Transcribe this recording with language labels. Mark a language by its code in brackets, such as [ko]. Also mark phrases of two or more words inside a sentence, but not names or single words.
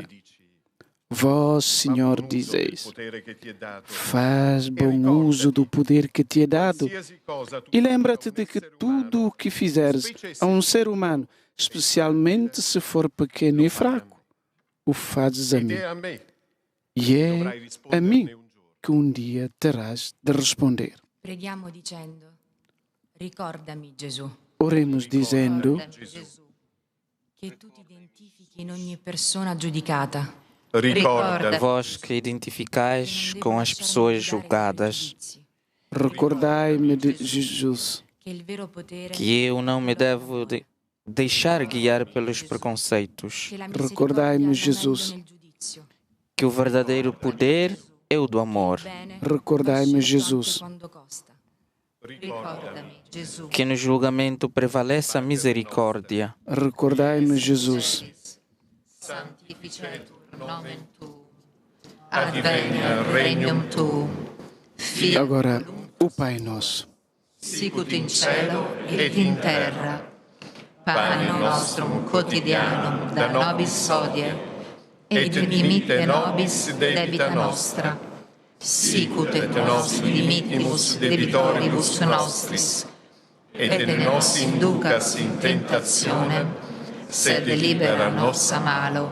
[pt] Vós, Senhor, dizeis, faz bom uso do poder que te é dado e lembra-te de que tudo o que fizeres a um ser humano, especialmente se for pequeno e fraco, o fazes a mim. E é a mim que um dia terás de responder. [it] Preghiamo dicendo, ricordami, Gesù, [pt] Oremos dizendo, [it] che tu ti identifichi in ogni persona giudicata. [pt] Vós que identificais com as pessoas julgadas, recordai-me de Jesus, que eu não me devo deixar guiar pelos preconceitos. Recordai-me, Jesus, Que o verdadeiro poder é o do amor. Recordai-me, Jesus, Que no julgamento prevaleça a misericórdia. Recordai-me, Jesus, [la] Sanctificetur nomen tuum, adveniat regnum tuum, fiat [pt] agora o Pai Nosso. [la] sicut in cielo et in terra. Panem nostrum quotidianum da nobis hodie, et dimitte nobis debita nostra, sicut et nos dimittimus debitoribus nostris, et ne nos inducas in tentationem, sed libera nos a malo.